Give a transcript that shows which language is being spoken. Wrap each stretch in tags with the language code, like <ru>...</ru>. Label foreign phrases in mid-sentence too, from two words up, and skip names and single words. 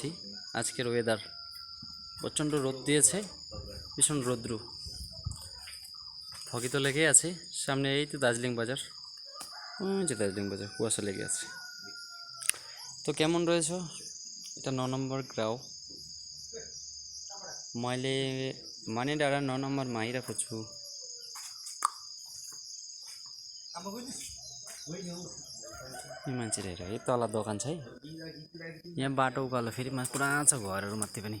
<bn>আজকের ওয়েদার প্রচণ্ড রোদ দিয়েছে, ভীষণ রৌদ্র, ফগি তো লেগে আছে। সামনে এই তো দার্জিলিং বাজার, যে দার্জিলিং বাজার কুয়াশা লেগে আছে। তো কেমন রয়েছো? এটা 9 নম্বর গ্রাও</bn> <ne>मैले माने डाँडा 9 नम्बरमा आइरहेको छु। यो मान्छेले हेर, यो तल दोकान छ है। यहाँ बाटो उकालो फेरि पुरा छ घरहरू माथि पनि।</ne>